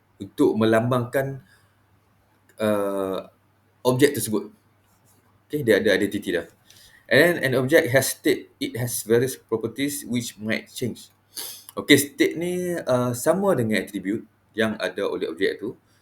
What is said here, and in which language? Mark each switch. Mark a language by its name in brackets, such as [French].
[Malay] Untuk melambangkan objek tersebut. [English] Okay, [Malay] dia ada identity dah. [English] And an object has state. It has various properties which might change. [Malay] Okay, state ni sama dengan attribute yang ada oleh objek tu.